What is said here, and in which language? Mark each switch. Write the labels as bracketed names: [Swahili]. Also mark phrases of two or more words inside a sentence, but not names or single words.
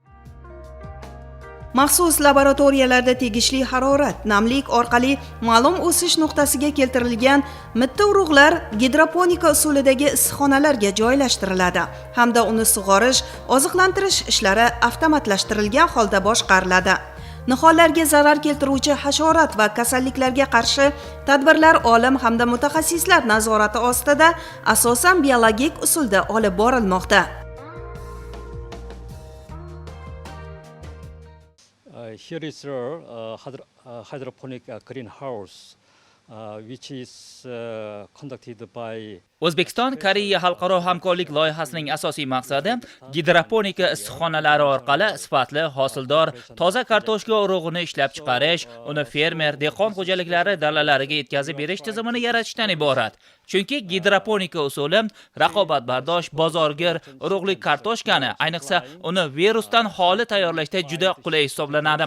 [Uzbek] Maxsus laboratoriyalarda tegishli harorat, namlik orqali ma'lum o'sish nuqtasiga keltirilgan mitti urug'lar gidroponika usulidagi issiqxonalarga joylashtiriladi hamda uni sug'orish, oziqlantirish ishlari avtomatlashtirilgan holda boshqariladi. Nihollarga zarar keltiruvchi hasharot va kasalliklarga qarshi tadbirlar olim hamda mutaxassislar nazorati ostida asosan biologik usulda olib borilmoqda. [English] Here is a hydroponic greenhouse which is conducted by [Uzbek] O'zbekiston Koreya xalqaro hamkorlik loyihasining asosiy maqsadi gidroponika issiqxonalari orqali sifatli, hosildor, toza kartoshka urug'ini ishlab chiqarish, uni fermer, dehqon xo'jaliklari dalalariga yetkazib berish tizimini yaratishdan iborat. Chunki gidroponika usuli raqobatbardosh, bozorgir, urug'lik kartoshkani, ayniqsa uni virusdan xoli tayyorlashda juda qulay hisoblanadi.